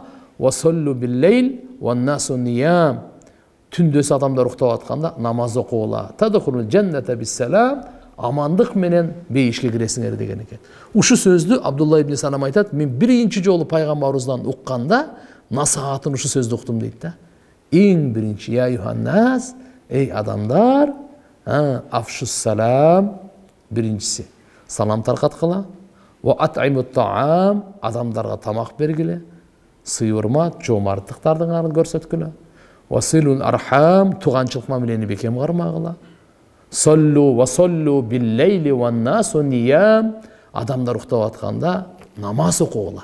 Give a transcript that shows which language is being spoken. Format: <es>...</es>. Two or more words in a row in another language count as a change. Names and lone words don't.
<ar>"وصلوا بالليل والناس نيام",</ar> <ky>түндөсү адамдар уктап атканда намаз окугула.</ky> <ar>"تدخلوا الجنة بسلام",</ar> <ky>амандык менен бейишке киресиңер деген экен. Ушу сөздү Абдулла ибн Салам айтат: "Мен биринчи жолу пайгамбарыбыздан укканда насаатын ушу сөздү уктум" дейт да. Эң биринчи:</ky> <ar>"يا أيها الناس",</ar> <ky>эй адамдар,</ky> <ar>أفشوا السلام,</ar> <ky>биринчиси салам таркаткыла.</ky> <ar>"وأطعموا الطعام",</ar> <ky>адамдарга тамак бергиле. Сый урмат, жомарттыктардын арын көрсөткүлө.</ky> <ar>"وصلوا الأرحام",</ar> <ky>туганчылык мамилени бекем кармагыла.</ky> <ar>"صلوا وصلوا بالليل والناس نيام",</ar> <ky>адамдар уктап атканда намаз окугула.</ky>